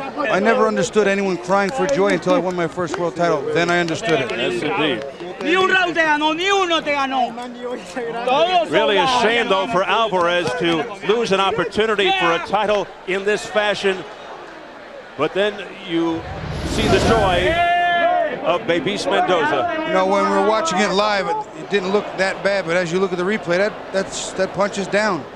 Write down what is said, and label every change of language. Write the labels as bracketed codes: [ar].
[en] I never understood anyone crying for joy until I won my first world title. Then I understood it. Yes, indeed. [es] Ni un round te ganó, ni uno te ganó. [en] Really a shame, though, for Alvarez to lose an opportunity for a title in this fashion. But then you see the joy of Beibis Mendoza. You know, when we were watching it live, it didn't look that bad. But as you look at the replay, that punch is down.